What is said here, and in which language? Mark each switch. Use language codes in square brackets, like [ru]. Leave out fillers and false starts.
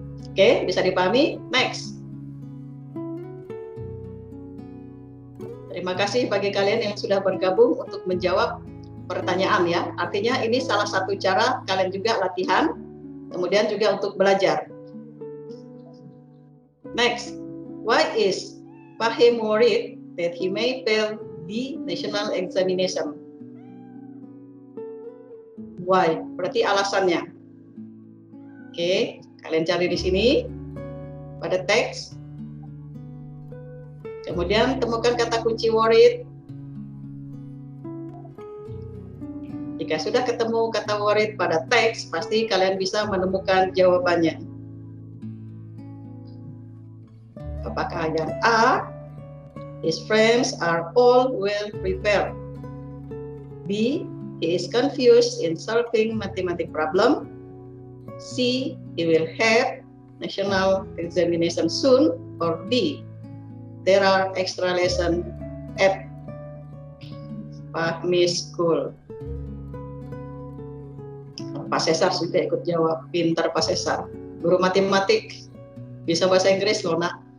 [id] Oke, bisa dipahami? Next. Terima kasih bagi kalian yang sudah bergabung untuk menjawab pertanyaan ya. Artinya ini salah satu cara kalian juga latihan, kemudian juga untuk belajar. [en] Next, why is Fahim worried that he may fail the national examination? [id] Why? Berarti alasannya. Oke, kalian cari di sini pada teks. Kemudian temukan kata kunci worried. Jika sudah ketemu kata worried pada teks, pasti kalian bisa menemukan jawabannya. [en] Apakah yang A, his friends are all well prepared. B, he is confused in solving mathematics problem. C, he will have national examination soon. Or D, there are extra lesson at Fahmi School. [id] Pak Cesar sudah ikut jawab, pintar Pak Cesar. Guru matematik, bisa bahasa Inggris loh nak.